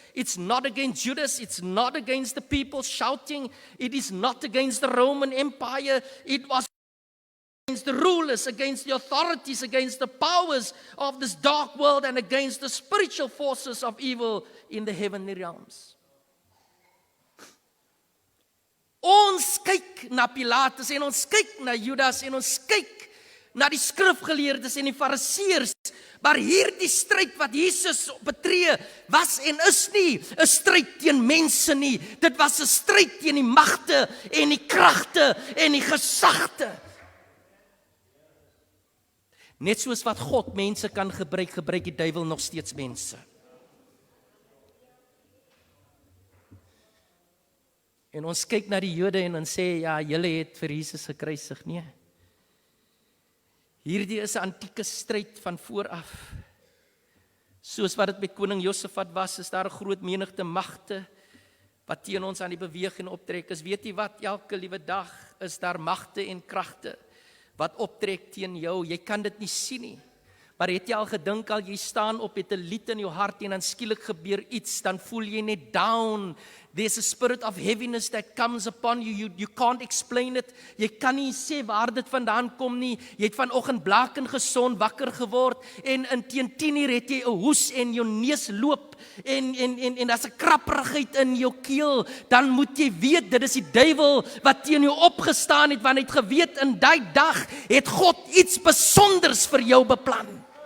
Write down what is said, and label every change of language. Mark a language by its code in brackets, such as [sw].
[en] It's not against Judas. It's not against the people shouting. It is not against the Roman Empire. It was against the rulers, against the authorities, against the powers of this dark world, and against the spiritual forces of evil in the heavenly realms. [af] Ons kyk na Pilatus en ons kyk na Judas en ons kyk na die skrifgeleerdes en die fariseërs, maar hierdie stryd wat Jesus betree was en is nie 'n stryd teen mense nie. Dit was 'n stryd teen die magte en die kragte en die gesagte. Net soos wat God mense kan gebruik, gebruik die duiwel nog steeds mense. En ons kyk na die Jode en ons sê, ja, julle het vir Jesus gekruisig. Nee. Hierdie is 'n antieke stryd van vooraf. Soos wat dit met koning Josafat was, is daar 'n groot menigte magte wat teen ons aan die beweeg en optrek is. Weet jy wat, elke liewe dag is daar magte en kragte wat optrek teen jou. Jy kan dit nie sien nie. Maar het jy al gedink, al jy staan op met 'n lied in jou hart en dan skielik gebeur iets, dan voel jy net down. [en] There's a spirit of heaviness that comes upon you. You can't explain it. [af] Jy kan nie sê waar dit vandaan kom nie. Jy het vanoggend blakend gesond wakker geword en in teen 10:00 het jy 'n hoes en jou neus loop en daar's 'n krapperigheid in jou keel. Dan moet jy weet dit is die duiwel wat teen jou opgestaan het, want hy het geweet in daai dag het God iets besonders vir jou beplan.